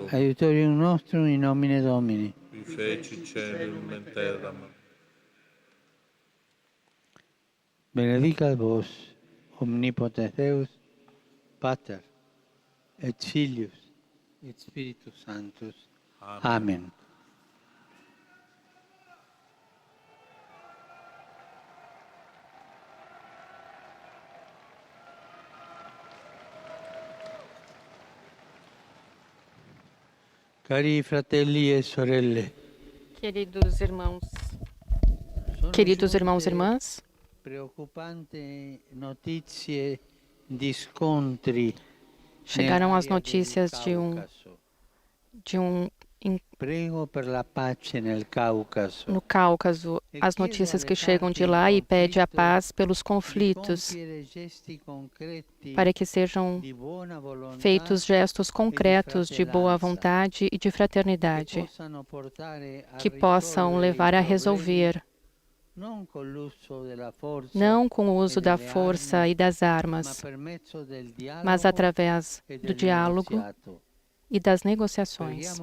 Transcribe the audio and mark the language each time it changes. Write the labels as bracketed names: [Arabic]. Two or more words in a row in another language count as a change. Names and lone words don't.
[Latin] Aiutorium nostrum in nomine Domini. Qui feci celum et terram. Benedicat vos, omnipotens Deus, Pater, et Filius, et Spiritus Sanctus. Amen. Amen. [Italian] Cari fratelli e sorelle, [Portuguese] Queridos irmãos, [Italian] sono [Portuguese] queridos irmãos e [Italian] giunte [Portuguese] irmãs, [Italian] preoccupanti notizie di scontri [Portuguese] chegaram as [Italian] nell'area del [Portuguese] notícias [Italian] Caucaso. [Portuguese] de um [Italian] Prego per la pace nel Caucaso. [Portuguese] no Cáucaso, as notícias que chegam de lá e pede a paz pelos conflitos, para que sejam feitos gestos concretos de boa vontade e de fraternidade, que possam levar a resolver, não com o uso da força e das armas, mas através do diálogo e das negociações.